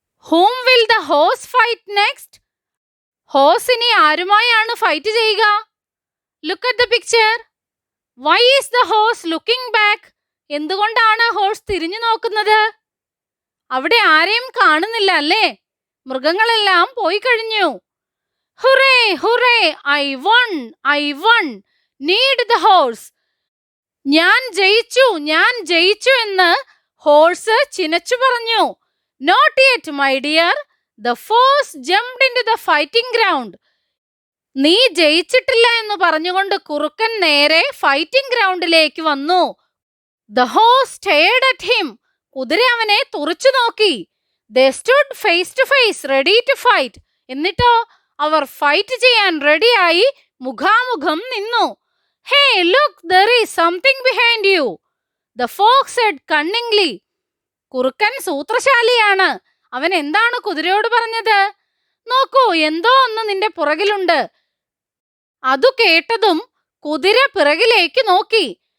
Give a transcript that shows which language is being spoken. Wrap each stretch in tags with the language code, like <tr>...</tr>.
<en>Whom will the horse fight next?</en> <ml>Horse ഇനി ആരുമായാണ് fight ചെയ്യുക?</ml> <en>Look at the picture. Why is the horse looking back?</en> <ml>എന്തുകൊണ്ടാണ് horse തിരിഞ്ഞു നോക്കുന്നത്? അവിടെ ആരെയും കാണുന്നില്ല അല്ലേ? മൃഗങ്ങളെല്ലാം പോയി കഴിഞ്ഞു.</ml> <en>Hurray hurray, I won, I won. Need the horse.</en> <ml>ഞാൻ ജയിച്ചു, ഞാൻ ജയിച്ചു എന്ന് ഹോഴ്സ് ചിനച്ചു പറഞ്ഞു.</ml> <en>Not yet my dear. The force jumped into the fighting ground.</en> <ml>നീ ജയിച്ചിട്ടില്ല എന്ന് പറഞ്ഞുകൊണ്ട് കുറുക്കൻ നേരെ ഫൈറ്റിംഗ് ഗ്രൗണ്ടിലേക്ക് വന്നു.</ml> <en>The horse stared at him.</en> <ml>കുതിര അവനെ തുറിച്ചു നോക്കി.</ml> <en>They stood face to face, ready to fight.</en> <ml>എന്നിട്ടോ അവർ ഫൈറ്റ് ചെയ്യാൻ റെഡിയായി മുഖാമുഖം നിന്നു.</ml> <en>Hey, look, there is something behind you. The fox said cunningly.</en> <ml>കുറുക്കൻ സൂത്രശാലിയാണ്. അവൻ എന്താണ് കുതിരയോട് പറഞ്ഞത്? നോക്കൂ, എന്തോ ഒന്ന് നിന്റെ പുറകിലുണ്ട്. അതു കേട്ടതും കുതിര പിറകിലേക്ക് നോക്കി.</ml>